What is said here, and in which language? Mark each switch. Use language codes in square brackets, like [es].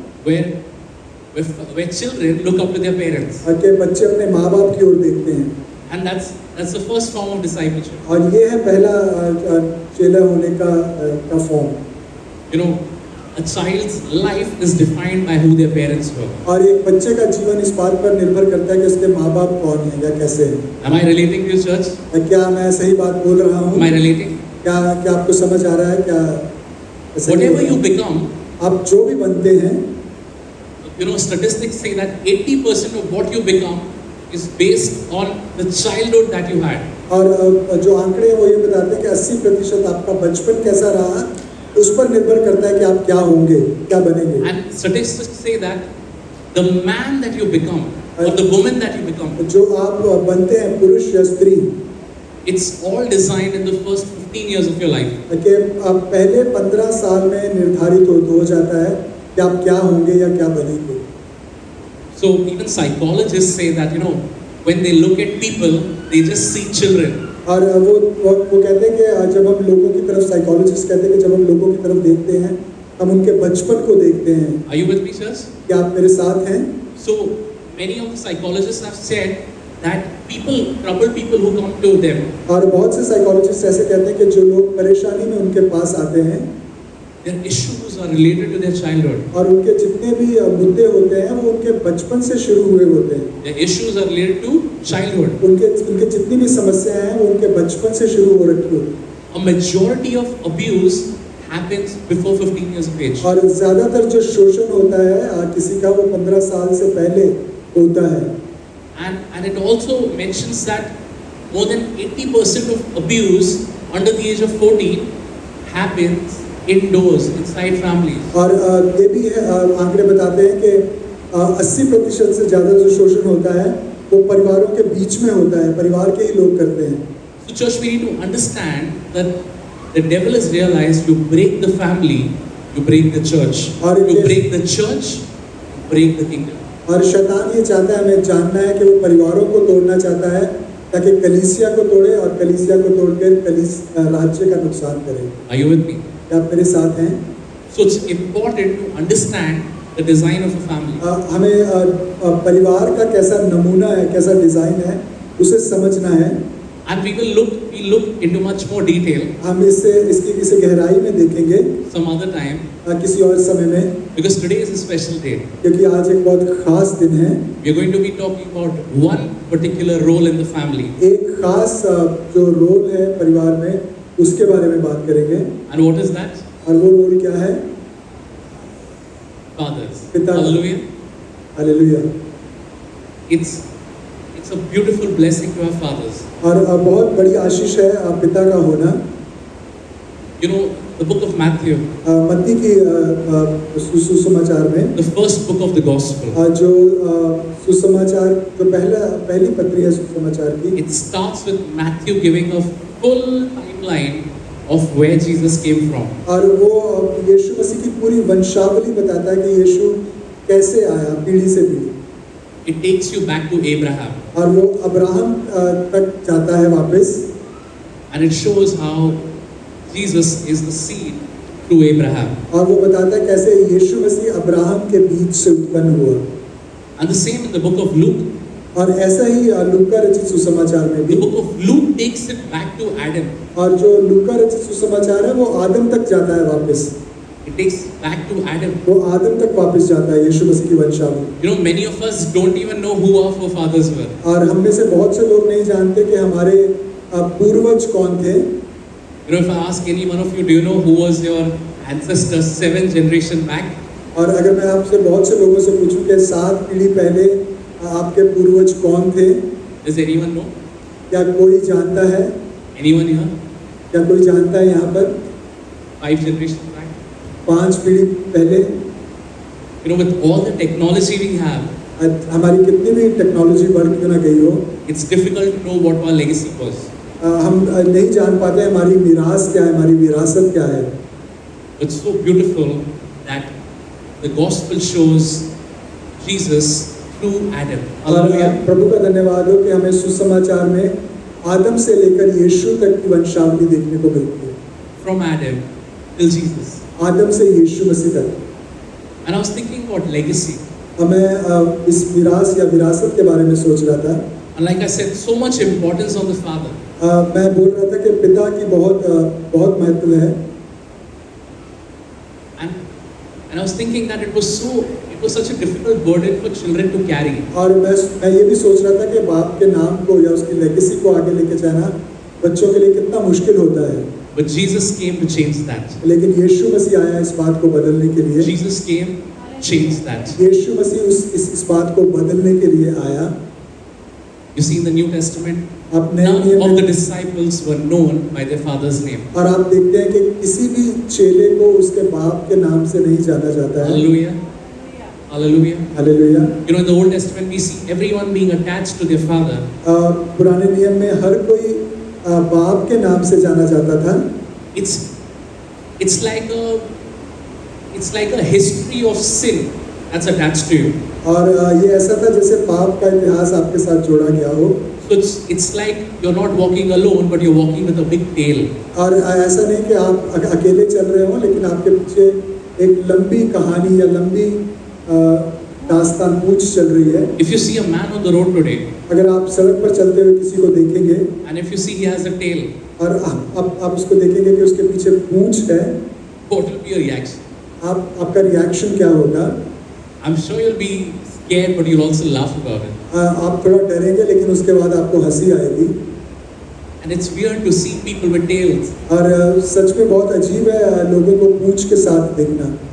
[en] where children look up to their parents, [hi] कि बच्चे अपने माँ बाप की ओर देखते हैं, [en] and that's the first form of discipleship. [hi] और ये है पहला चेला होने का form. [en] You know, a child's life is defined by who their parents were. [hi] और एक बच्चे का जीवन इस बात पर निर्भर करता है कि उसके माँ बाप कौन हैं या कैसे हैं। [en] Am I relating to you, church? [hi] क्या मैं सही बात बोल रहा हूँ? [en] Am I relating? [hi] क्या आपको समझ आ रहा है? क्या [en] Whatever you become, [hi] आप जो भी बनते हैं, [en] you know, statistics say that 80% of what you become is based on the childhood that you had. [hi] और जो आंकड़े हैं वो ये बताते हैं कि 80% आपका बचपन कैसा रहा उस पर निर्भर करता है कि आप क्या होंगे, क्या बनेंगे। [en] And statistics say that the man that you become or the woman that you become, [hi] जो आप बनते हैं पुरुष या स्त्री, [en] it's all designed in the first 15 years of your life. [hi] कि आप पहले 15 साल में निर्धारित हो जाता है कि आप क्या होंगे या क्या बनेंगे। [en] So even psychologists say that, you know, when they look at people, they just see children. [hi] और वो कहते हैं कि जब हम लोगों की तरफ, साइकोलॉजिस्ट कहते हैं कि जब हम लोगों की तरफ देखते हैं हम उनके बचपन को देखते हैं। [en] Are you with me, sirs? [hi] क्या आप मेरे साथ हैं? [en] So many of the psychologists have said that troubled people who come to them, [hi] और बहुत से साइकोलॉजिस्ट ऐसे कहते हैं कि जो लोग परेशानी में उनके पास आते हैं, [en] their issues are related to their childhood. [hi] और उनके जितने भी मुद्दे होते हैं वो उनके बचपन से शुरू हुए होते हैं। [en] Their issues are related to childhood. [hi] उनके जितनी भी समस्याएं हैं वो उनके बचपन से शुरू हो रखी होती हैं। [en] A majority of abuse happens before 15 years of age. [hi] और ज़्यादातर जो शोषण होता है किसी का वो 15 साल से पहले होता है। [en] And it also mentions that more than 80% of abuse under the age of 14 happens indoors, inside families. [hi] और ये भी है, आंकड़े बताते हैं कि 80% से ज़्यादा जो शोषण होता है वो परिवारों के बीच में होता है, परिवार के ही लोग करते हैं। [en] So church, we need to understand that the devil has realized you break the family, you break the church. You break the church, you break the kingdom. [hi] और शैतान ये चाहता है, हमें जानना है कि वो परिवारों को तोड़ना चाहता है ताकि कलीसिया को तोड़े और कलीसिया को तोड़कर राज्य का नुकसान करे। [en] Are you with me? [hi] क्या आप मेरे साथ हैं? [en] So it's important to understand the design of a family. [hi] हमें परिवार का कैसा नमूना है, कैसा डिजाइन है, उसे समझना है। [en] And we look into much more detail [hi] हम इसे गहराई में देखेंगे [en] some other time, [hi] किसी और समय में, [en] because today is a special day. [hi] क्योंकि आज एक बहुत खास दिन है। [en] We are going to be talking about one particular role in the family. [hi] एक खास जो रोल है परिवार में उसके बारे में बात करेंगे। [en] And what is that? [hi] और वो रोल क्या है? [en] Fathers. [hi] पिता। [en] Hallelujah. [hi] Hallelujah. [en] It's a beautiful blessing to have fathers. [hi] और बहुत बड़ी आशीष है पिता का होना। [en] You know, the book of Matthew, [hi] मत्ती की सुसमाचार में, [en] the first book of the gospel, [hi] जो सुसमाचार जो पहली पत्री है सुसमाचार की, [en] it starts with Matthew giving a full timeline of where Jesus came from. [hi] और वो यीशु मसीह की पूरी वंशावली बताता है कि यीशु कैसे आया पीढ़ी से पीढ़ी। [en] It takes you back to Abraham. [hi] और वो अब्राहम तक जाता है वापस। [en] And it shows how Jesus is the seed through Abraham. [hi] और वो बताता है कैसे यीशु मसीह अब्राहम के बीच से उत्पन्न हुआ। [en] And the same in the book of Luke. [hi] और ऐसा ही लूका रचित सुसमाचार में भी। [en] The book of Luke takes it back to Adam. [hi] और जो लूका रचित सुसमाचार है वो आदम तक जाता है वापस। [en] It takes back to Adam. [hi] वो आदम तक वापस जाता है यीशु मसीह की वंशावली। [en] You know, many of us don't even know who our forefathers were. [hi] और हम में से बहुत से लोग नहीं जानते कि हमारे पूर्वज कौन थे। [en] You know, if I ask any one of you, do you know who was your ancestors 7 generation back? [hi] और अगर मैं आपसे बहुत से लोगों से पूछूं कि 7 पीढ़ी पहले आपके पूर्वज कौन थे? [en] Does anyone know? [hi] क्या कोई जानता है? [en] Anyone here? [hi] क्या कोई जानता है यहाँ पर? [en] 5 generations back? [hi] 5 पीढ़ी पहले? [en] You know, with all the technology we have, [hi] हमारी कितनी भी टेक्नोलॉजी बढ़ क्यों ना गई हो, [en] it's difficult to know what our legacy was. [hi] हम नहीं जान पाते हमारी विरासत क्या है, हमारी विरासत क्या है। [en] It's so beautiful that the gospel shows Jesus through Adam. [hi] और [en] Hallelujah. [hi] प्रभु का धन्यवाद हो कि हमें सुसमाचार में आदम से लेकर यीशु तक की वंशावली देखने को मिलती है, [en] from Adam till Jesus. [hi] आदम से यीशु मसीह तक। [en] And I was thinking about legacy. [hi] अब मैं इस विरासत या विरासत के बारे में सोच रहा था। [en] And like I said, so much importance on the father. [hi] मैं बोल रहा था कि पिता की बहुत महत्व है। [en] And I was thinking that it was such a difficult burden for children to carry. [hi] और मैं ये भी सोच रहा था कि बाप के नाम को या उसकी लेगेसी को आगे लेके जाना बच्चों के लिए कितना मुश्किल होता है। [en] But Jesus came to change that. [hi] लेकिन यीशु मसीह आया इस बात को बदलने के लिए। [en] Jesus came to change that. [hi] यीशु मसीह इस बात को बदलने के लिए आया। [en] You see in the New Testament, [hi] अपने [en] none of the disciples were known by their father's name. [hi] और आप देखते हैं कि किसी भी चेले को उसके बाप के नाम से नहीं जाना जाता है। [en] Hallelujah. Hallelujah. [hi] Hallelujah. [en] You know, in the Old Testament, we see everyone being attached to their father. [hi] पुराने नियम में हर कोई बाप के नाम से जाना जाता था। [en] It's like a history of sin that's attached to you. [hi] और ये ऐसा था जैसे पाप का इतिहास आपके साथ जोड़ा गया हो। [en] So it's like you're not walking alone, but you're walking with a big tail. [hi] और ऐसा नहीं कि आप अकेले चल रहे हो, लेकिन आपके पीछे एक लंबी कहानी या लंबी दास्तान पूछ चल रही है। [en] If you see a man on the road today, [hi] अगर आप सड़क पर चलते हुए किसी को देखेंगे [en] and if you see he has a tail, [hi] और आप उसको देखेंगे कि उसके पीछे पूंछ है, [en] what will be your reaction? [hi] आपका रिएक्शन क्या होगा? [en] I'm sure you'll be scared, but you'll also laugh about it. [hi] आप थोड़ा डरेंगे, लेकिन उसके बाद आपको हंसी आएगी। [en] And it's weird to see people with tails. [hi] और सच में बहुत अजीब है लोगों को पूंछ के साथ देखना।